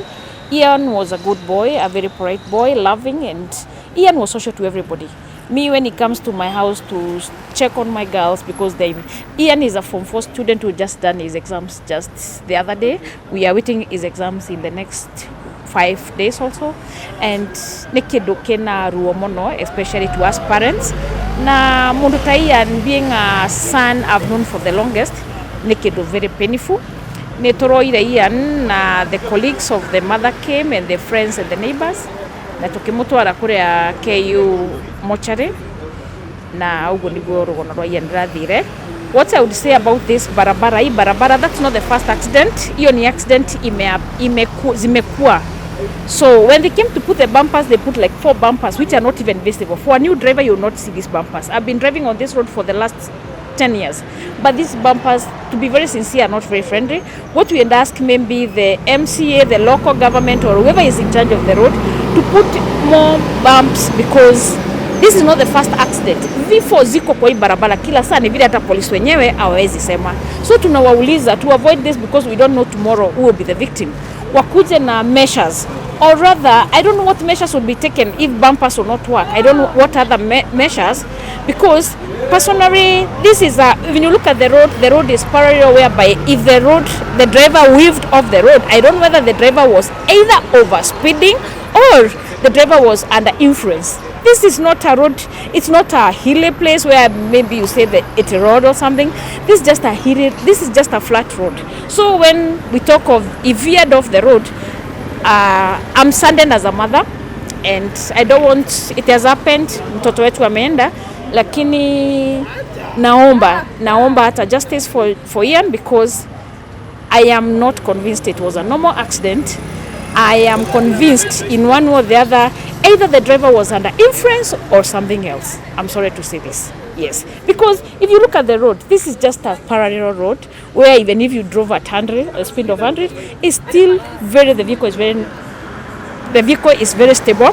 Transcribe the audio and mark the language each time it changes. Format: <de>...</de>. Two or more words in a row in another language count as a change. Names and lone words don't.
<en>Ian was a good boy, a very bright boy, loving, and Ian was social to everybody. Me, when he comes to my house to check on my girls, because Ian is a Form 4 student who just done his exams just the other day. We are waiting his exams in the next 5 days also.</en> <ki>And nĩ kĩndũ kĩna ruo mũno,</ki> <en>especially to us parents.</en> <ki>Na mũndũ ta Ian,</ki> <en>being a son I've known for the longest,</en> <ki>nĩ kĩndũ</ki> <en>very painful.</en> <ki>Nĩ tũroire Ian na</ki> <en>the colleagues of the mother came and the friends and the neighbors.</en> <ki>Na tũkĩmũtwara kũrĩa KU mortuary. Na ũguo nĩguo rũgano rwa Ian rũrathire.</ki> <en>what I would say about this barabara, that's not the first accident.</en> <sw>Hiyo ni accident zimekuwa.</sw> <en>So when they came to put the bumpers, they put like 4 bumpers, which are not even visible. For a new driver, you will not see these bumpers. I've been driving on this road for the last 10 years. But these bumpers, to be very sincere, are not very friendly. What we would ask maybe the MCA, the local government, or whoever is in charge of the road, to put more bumps, because this is not the first accident.</en> <sw>Vifo ziko kwa hii barabara kila saa, ni vile hata polisi wenyewe hawawezi sema.</sw> <en>So tunawauliza to avoid this, because we don't know tomorrow who will be the victim.</en> <sw>Wakuje na</sw> <en>measures, or rather I don't know what measures will be taken if bumpers will not work. I don't know what other measures, because personally this is when you look at the road is parallel, whereby if the driver weaved off the road, I don't know whether the driver was either over speeding or the driver was under influence. This is not a road, it's not a hilly place where maybe you say that it's a road or something. This is just a hilly, this is just a flat road. So when we talk of he veered off the road, I'm saddened as a mother, and I don't want, it has happened,</en> <sw>mtoto wetu ameenda, lakini naomba hata</sw> <en>justice for Ian, because I am not convinced it was a normal accident. I am convinced in one or the other, either the driver was under influence or something else. I'm sorry to say this. Yes, because if you look at the road, this is just a parallel road where even if you drove at 100, a speed of 100, it's still the vehicle is very stable.</en>